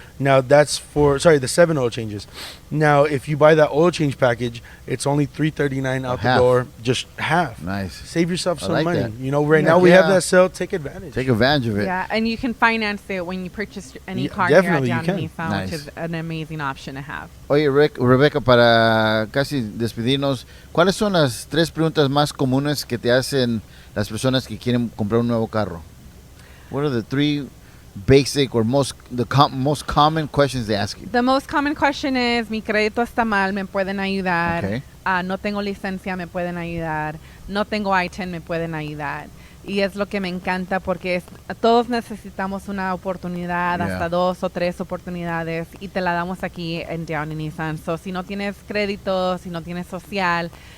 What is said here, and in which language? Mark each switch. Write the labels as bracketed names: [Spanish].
[English] Now that's the 7 oil changes. Now if you buy that oil change package, it's only $339 out the door, just half. Nice. Save yourself some money. That. Right now we have that sale. Take advantage. Take advantage of it. Yeah, and you can finance it when you purchase any car here at Downey Nissan, which is an amazing option to have. [Spanish] Oye, Rebecca, para casi despedirnos, ¿cuáles son las 3 preguntas más comunes que te hacen las personas que quieren comprar un nuevo carro? [English] What are the 3 basic or most common questions they ask you? The most common question is, [Spanish] mi crédito está mal, ¿me pueden ayudar? [English] Okay. [Spanish] No tengo licencia, ¿me pueden ayudar? No tengo I-10, ¿me pueden ayudar? Y es lo que me encanta porque todos necesitamos una oportunidad, hasta 2 o 3 oportunidades, y te la damos aquí en Downey Nissan. So, si no tienes crédito, si no tienes social,